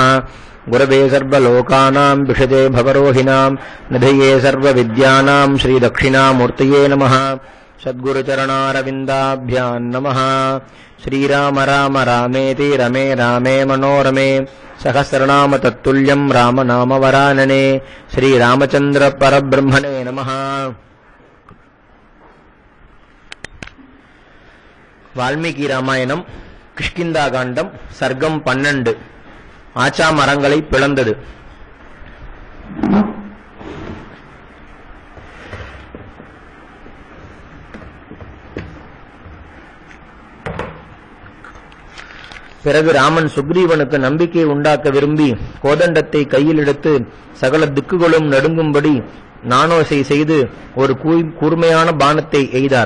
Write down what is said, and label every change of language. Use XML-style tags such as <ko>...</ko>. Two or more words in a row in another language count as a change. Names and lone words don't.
<sa>गुरवे सर्वलोकानां विषजे भवरोहिणां निधये सर्वविद्यानां श्रीदक्षिणामूर्तये नमः। सद्गुरुचरणारविन्दाभ्यां नमः। श्रीराम राम रामेति रमे रामे मनोरमे सहस्रनाम तत्तुल्यं राम नाम वरानने। श्रीरामचंद्र परब्रह्मणे नमः।</sa> <ta>வால்மீகி ராமாயணம் கிஷ்கிந்தா காண்டம் சர்க்கம் 12 ஆச்சா மரங்களை பிளந்தது. பிறகு ராமன் சுக்ரீவனுக்கு நம்பிக்கை உண்டாக்க விரும்பி கோதண்டத்தை கையில் எடுத்து சகல திக்குகளும் நடுங்கும்படி நானோசை செய்து ஒரு கூர்மையான பானத்தை எய்தார்.</ta>